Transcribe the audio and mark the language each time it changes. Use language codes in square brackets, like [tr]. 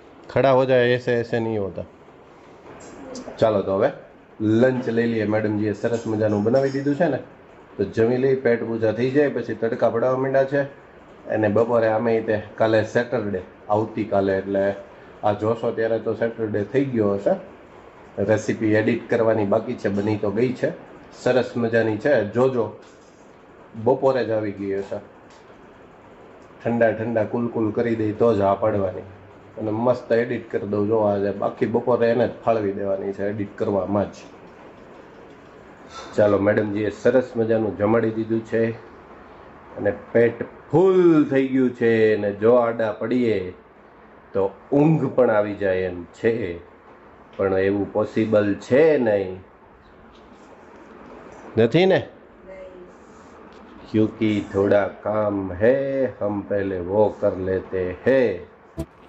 [hi] खड़ा हो जाए, ऐसे ऐसे नहीं होता. [gu] ચાલો તો હવે લંચ લઈ લઈએ. મેડમજીએ સરસ મજાનું બનાવી દીધું છે ને, તો જમી લઈ, પેટ પૂજા થઈ જાય, પછી તડકા પડવા માંડ્યા છે. અને બપોરે આમે તે કાલે સેટરડે, આવતીકાલે એટલે આ જોશો ત્યારે તો સેટરડે થઈ ગયો હશે. રેસીપી એડિટ કરવાની બાકી છે, બની તો ગઈ છે, સરસ મજાની છે. જોજો બપોરે જ આવી ગઈ હશે. ઠંડા ઠંડા કુલકુલ કરી દઈ તો જ આ પાડવાની, અને મસ્ત એડિટ કરી દઉં. જો આજે બાકી બપોરે એને જ ફાળવી દેવાની છે એડિટ કરવામાં જ. ચાલો, મેડમજીએ સરસ મજાનું જમાડી દીધું છે અને પેટ ફૂલ થઈ ગયું છે. અને જો આડા પડીએ તો ઊંઘ પણ આવી જાય એમ છે, પણ એવું પોસિબલ છે નહીં. નથી ને? [hi] क्योंकि थोड़ा काम है, हम पहले वो कर लेते हैं.